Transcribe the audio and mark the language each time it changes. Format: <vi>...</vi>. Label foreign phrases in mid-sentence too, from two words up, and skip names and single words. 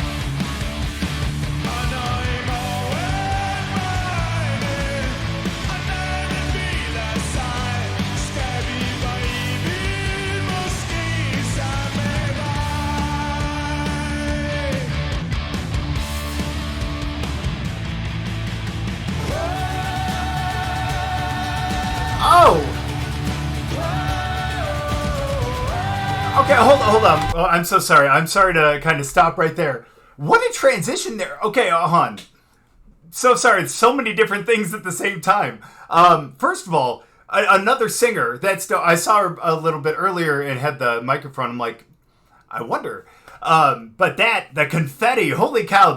<da>Og når i morgen regner, og natten hviler sig, skal vi for evigt måske sammen med dig.</da> <en>Oh! Okay, hold on. Oh, I'm so sorry. I'm sorry to kind of stop right there. What a transition there. Okay, hon. So sorry. So many different things at the same time. First of all, another singer. I saw her a little bit earlier and had the microphone. I'm like, I wonder. But the confetti. Holy cow!</en>